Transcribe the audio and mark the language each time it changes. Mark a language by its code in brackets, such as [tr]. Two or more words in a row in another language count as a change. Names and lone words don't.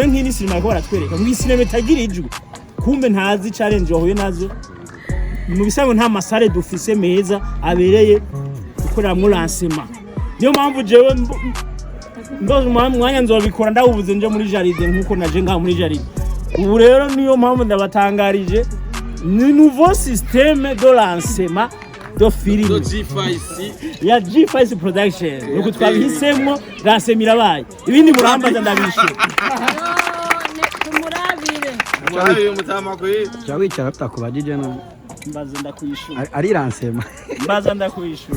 [rn] nk'ini sinema ko baratwereka mu sinema itagira ijwi kumbe ntazi challenge wahuye nazo mu bisango nta masare dufise meza abereye gukorera mu lancement niyo mpamvu jewe ndozo mwanya nzobikora ndawubuze nje muri jaride nkuko naje ngaha muri jaride ubu rero niyo mpamvu ndabatangarije ni [fr] nouveau système de lancement de film [rn] ya G5 production nuko twabihisemo lancement irabaye ibindi murambaza ndabishe Murabire mutama ko Chawicara tutakubajije no mbaza ndakwishura ari lancement mbaza ndakwishura